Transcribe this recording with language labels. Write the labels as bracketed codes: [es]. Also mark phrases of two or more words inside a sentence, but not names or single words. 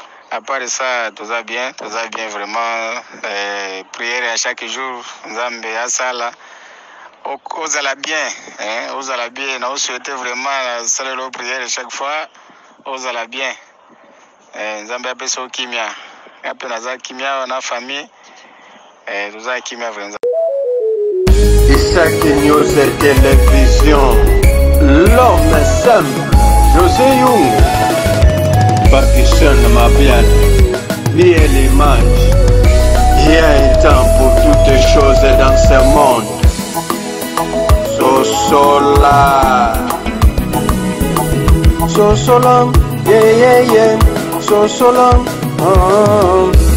[fr] À part ça, [ln] toza bien, toza bien vraiment. Eh, [fr] prière à chaque jour, [ln] Nzambe asala. O-, ozala bien, eh, ozala bien. Na osouhaite vraiment, na salelo [fr] prière chaque fois, [ln] ozala bien. Eh, Nzambe apesa yo kimia. Ape naza kimia na famille. Eh, toza kimia vraiment. [fr] Isaac News et Télévision. L'homme simple. José Young. Parkinson Mabian. Bien l'image. Il y a un temps pour toutes choses dans ce monde. [ln] Sosola. Sosola. [en] Yeah, yeah, yeah. [ln] Sosola. Oh, oh.